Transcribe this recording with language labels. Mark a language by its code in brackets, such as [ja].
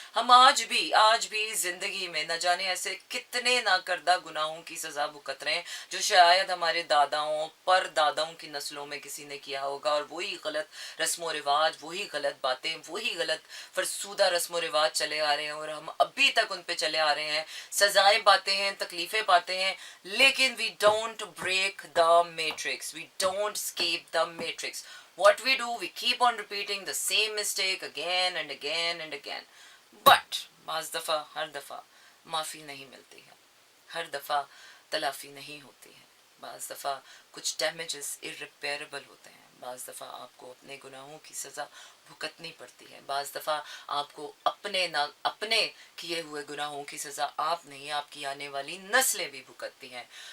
[ur] ہم آج بھی زندگی میں نہ جانے ایسے کتنے ناکردہ گناہوں کی سزا بھگت رہے ہیں جو شاید ہمارے داداؤں پر داداؤں کی نسلوں میں کسی نے کیا ہوگا. اور وہی غلط رسم و رواج، وہی غلط باتیں، وہی غلط فرسودہ رسم و رواج چلے آ رہے ہیں، اور ہم ابھی تک ان پہ چلے آ رہے ہیں. سزائیں پاتے ہیں، تکلیفیں پاتے ہیں، لیکن [en] we don't break the matrix, we don't escape the matrix. What we do, we keep on repeating the same mistake again and again and again. [ur] But بعض دفعہ، ہر دفعہ معافی نہیں ملتی ہے، ہر دفعہ تلافی نہیں ہوتی ہے. بعض دفعہ کچھ ڈیمیجز irreparable ہوتے ہیں. بعض دفعہ آپ کو اپنے گناہوں کی سزا بھگتنی پڑتی ہے. بعض دفعہ آپ کو اپنے کیے ہوئے گناہوں کی سزا آپ نہیں، آپ کی آنے والی نسلیں بھی بھگتتی ہیں.